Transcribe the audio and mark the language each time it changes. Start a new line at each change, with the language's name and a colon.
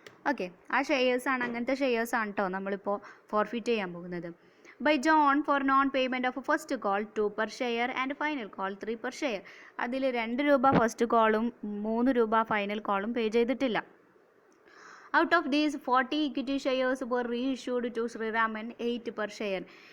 Malayalam: Okay, ആ ഷെയർസാണ്, അങ്ങനത്തെ ഷെയർസാണ് കേട്ടോ നമ്മളിപ്പോൾ ഫോർഫിറ്റ് ചെയ്യാൻ പോകുന്നത്.
English: By John for non-payment of first call 2 per share and final call 3 per share.
Malayalam: അതിൽ 2 രൂപ ഫസ്റ്റ് കോളും 3 രൂപ ഫൈനൽ കോളും പേ ചെയ്തിട്ടില്ല.
English: Out of these 40 equity shares were reissued to Sriraman 8 per share.